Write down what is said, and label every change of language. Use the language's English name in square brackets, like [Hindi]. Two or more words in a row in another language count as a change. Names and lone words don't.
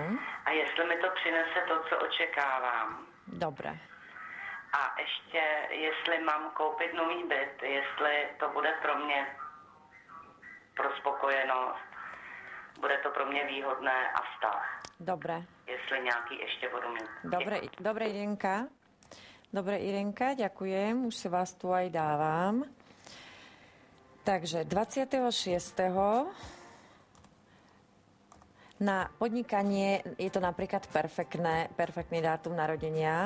[Czech] A jestli mi to přinese to, co očekávám. [Slovak] Dobre. [Czech] A ještě, jestli mám koupit nový byt, jestli to bude pro mě pro spokojenost, bude to pro mě výhodné a vztah. [Slovak] Dobre. [Czech] Jestli nějaký ještě budu mít. [Slovak] Dobre, Irenka. Dobre, Irenka, ďakujem. Už si vás tu aj dávam. Takže 26. Na podnikanie je to napríklad perfektný dátum narodenia.